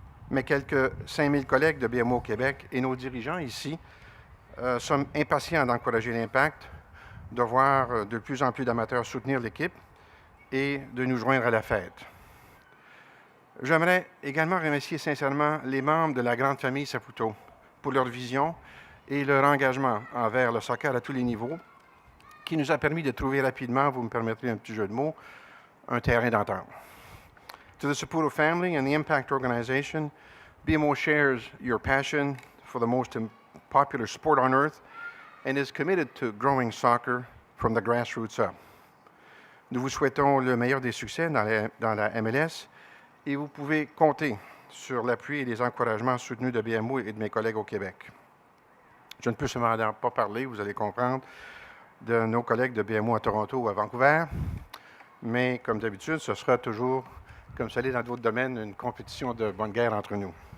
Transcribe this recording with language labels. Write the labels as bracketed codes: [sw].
[fr] Mais quelques 5000 collègues de BMO au Québec et nos dirigeants ici sommes impatients d'encourager l'Impact, de voir de plus en plus d'amateurs soutenir l'équipe et de nous joindre à la fête. J'aimerais également remercier sincèrement les membres de la grande famille Saputo pour leur vision et leur engagement envers le soccer à tous les niveaux, qui nous a permis de trouver rapidement, vous me permettrez un petit jeu de mots, un terrain d'entente. [en] To the Saputo family and the Impact Organization, BMO shares your passion for the most popular sport on earth and is committed to growing soccer from the grassroots up. [fr] Nous vous souhaitons le meilleur des succès dans la MLS et vous pouvez compter sur l'appui et les encouragements soutenus de BMO et de mes collègues au Québec. Je ne peux cependant pas parler, vous allez comprendre, de nos collègues de BMO à Toronto ou à Vancouver, mais comme d'habitude, ce sera toujours, comme ça l'est dans d'autres domaines, une compétition de bonne guerre entre nous.